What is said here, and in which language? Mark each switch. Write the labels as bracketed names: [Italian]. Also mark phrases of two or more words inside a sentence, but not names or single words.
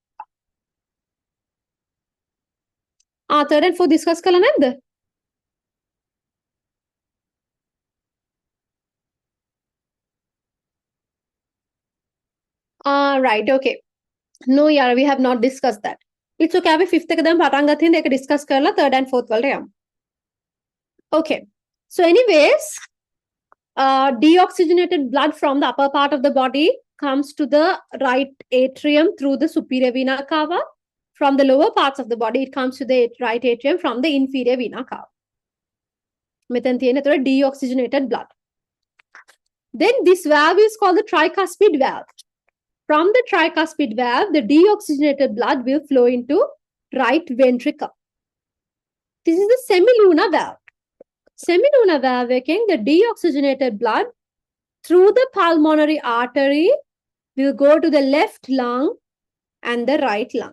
[English] Third and fourth discuss [Sinhala] කළා නැද්ද? [English] Right, okay. No, yeah, we have not discussed that. It's okay. [Sinhala] අපි fifth එක දැන් පටන් ගත්ත හින්දා ඒක discuss කරලා [English] third and fourth [Sinhala] වලට යමු. [English] Okay. So anyways, deoxygenated blood from the upper part of the body comes to the right atrium through the superior vena cava. From the lower parts of the body, it comes to the right atrium from the inferior vena cava. [Sinhala] මෙතන තියෙන ඒතර [English] deoxygenated blood. Then this valve is called the tricuspid valve. From the tricuspid valve, the deoxygenated blood will flow into right ventricle. This is the semilunar valve. Semilunar valve එකෙන් the deoxygenated blood through the pulmonary artery will go to the left lung and the right lung.